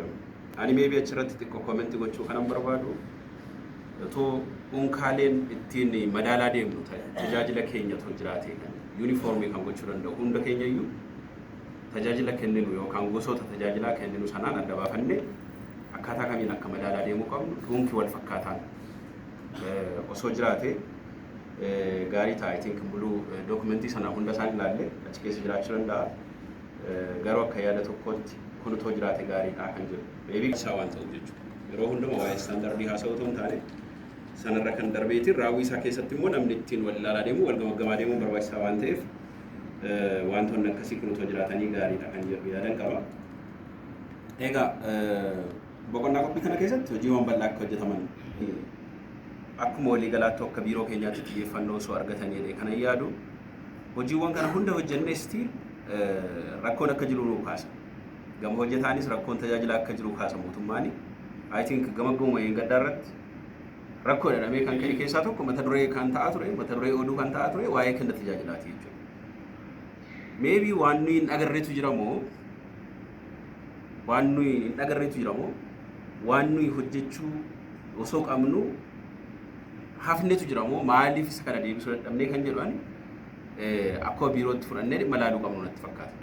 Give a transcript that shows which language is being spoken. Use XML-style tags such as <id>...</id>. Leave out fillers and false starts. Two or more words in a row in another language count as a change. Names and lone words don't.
<om>Ani meebii achirratti xiqqoo koomentii gochuu kanan barbaadu otoo unkaaleen ittiin madaalaa deemnu tajaajila keenyatu jiraate kan yuunifoormii kan gochuu danda'u hunda keenya iyyuu tajaajila kenninu yookaan gosoota tajaajilaa kenninu sanaan adda baafannee akkaataa kamiin akka madaalaa deemuu qabnu dhuunfi wal fakkaataan osoo jiraate gaarii ta'a.</om> <en>I think</en> <om>buluu dookumentii sana hunda isaan ilaalle achi keessa jiraachuu danda'a. Garuu akka yaada tokkotti kun otoo jiraate gaariidha kan jedhu. Meebii isaa waan ta'uuf jechuudha. Yeroo hundumaa waa'ee istaandardii haasa'u otoo hin taane sanarra kan darbeetiin raawwii isaa keessatti immoo namni ittiin wal ilaalaa deemu wal gamaggamaa deemuun barbaachisaa waan ta'eef wantoonni akkasii kun otoo jiraatanii gaariidha kan jedhu yaadan qaba. Egaa boqonnaa qophii kana keessatti hojiiwwan bal'aa akka hojjetaman akkuma walii galaatti akka biiroo keenyaatti xiyyeeffannoo osoo argatanii kana yaadu hojiiwwan kana hunda hojjennee stiil rakkoon akka jiru nuu kaasa. Gama hojjetaanis rakkoon tajaajila akka jiru kaasa mootummaani.</om> <en>I think</en> <om>gama goma gaddaa irratti rakkoo jedhamee kan ka'e keessaa tokko mata duree kan ta'aa ture mata duree oduu kan ta'aa ture waa'ee kenna tajaajilaati jechuudha. Maybe waan nuyi hin agarreetu jira moo waan nuyi hin agarreetu jira moo waan nuyi hojjechuu osoo qabnu hafneetu jira moo maaliif isa kana deebisuu dadhabnee kan jedhan akkuma biirootti fudhannee dhimma ilaaluu qabnu natti fakkaata.</om>